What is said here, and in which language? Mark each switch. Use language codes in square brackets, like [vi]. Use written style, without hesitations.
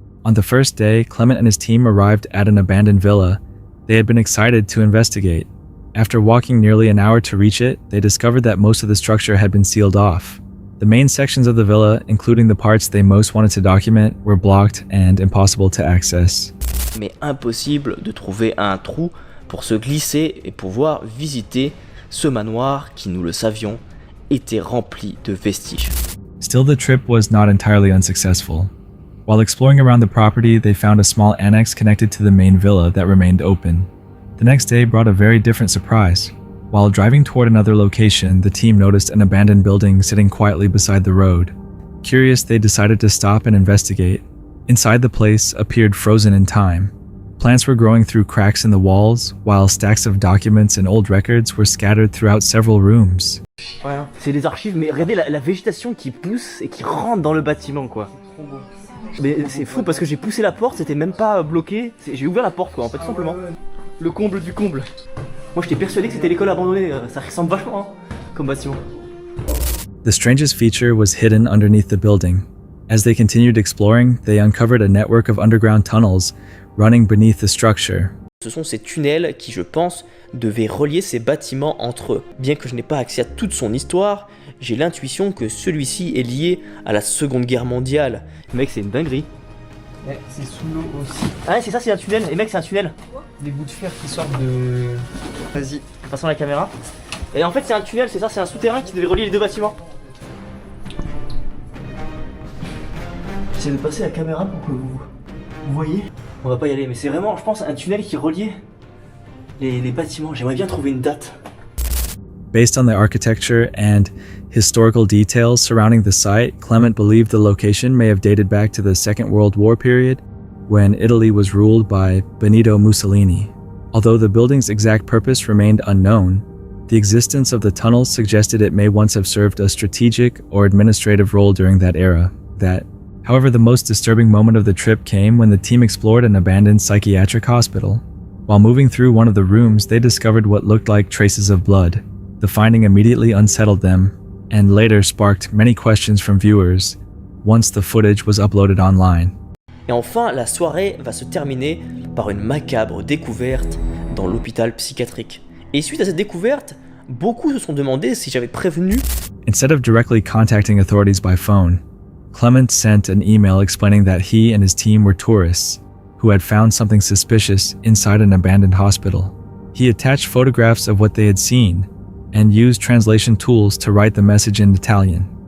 [en] On the first day, Clement and his team arrived at an abandoned villa. They had been excited to investigate. After walking nearly an hour to reach it, they discovered that most of the structure had been sealed off. The main sections of the villa, including the parts they most wanted to document, were blocked and impossible to access. [fr] Mais impossible de trouver un trou pour se glisser et pouvoir visiter ce manoir qui, nous le savions, était rempli de vestiges. [en] Still, the trip was not entirely unsuccessful. While exploring around the property, they found a small annex connected to the main villa that remained open. The next day brought a very different surprise. While driving toward another location, the team noticed an abandoned building sitting quietly beside the road. Curious, they decided to stop and investigate. Inside the place appeared frozen in time. Plants were growing through cracks in the walls, while stacks of documents and old records were scattered throughout several rooms. [fr] Ouais, c'est des archives, mais regardez la végétation qui pousse et qui rentre dans le bâtiment, quoi. Mais c'est fou parce que j'ai poussé la porte, c'était même pas bloqué. J'ai ouvert la porte, quoi, en fait, tout simplement. Le comble du comble. Moi, j'étais persuadé que c'était l'école abandonnée. Ça ressemble vachement, hein, comme bâtiment. [en] The strangest feature was hidden underneath the building. As they continued exploring, they uncovered a network of underground tunnels running beneath the structure. [fr] Ce sont ces tunnels qui, je pense, devaient relier ces bâtiments entre eux. Bien que je n'ai pas accès à toute son histoire, j'ai l'intuition que celui-ci est lié à la Seconde Guerre mondiale. Mec, c'est une dinguerie. Ouais, c'est sous l'eau aussi. Ah, c'est ça, c'est un tunnel. Et mec, c'est un tunnel. Des bouts de fer qui sortent de... Vas-y, passons la caméra. Et en fait, c'est un tunnel, c'est ça, c'est un souterrain qui devait relier les deux bâtiments. J'essaie de passer la caméra pour que vous voyez. On va pas y aller, mais c'est vraiment, je pense, un tunnel qui reliait les bâtiments. J'aimerais bien trouver une date. [en] Based on the architecture and historical details surrounding the site, Clement believed the location may have dated back to the Second World War period, when Italy was ruled by Benito Mussolini. Although the building's exact purpose remained unknown, the existence of the tunnels suggested it may once have served a strategic or administrative role during that era. However, the most disturbing moment of the trip came when the team explored an abandoned psychiatric hospital. While moving through one of the rooms, they discovered what looked like traces of blood. The finding immediately unsettled them, and later sparked many questions from viewers once the footage was uploaded online. [fr] Et enfin, la soirée va se terminer par une macabre découverte dans l'hôpital psychiatrique. Et suite à cette découverte, beaucoup se sont demandé si j'avais prévenu. [en] Instead of directly contacting authorities by phone, Clement sent an email explaining that he and his team were tourists who had found something suspicious inside an abandoned hospital. He attached photographs of what they had seen and used translation tools to write the message in Italian.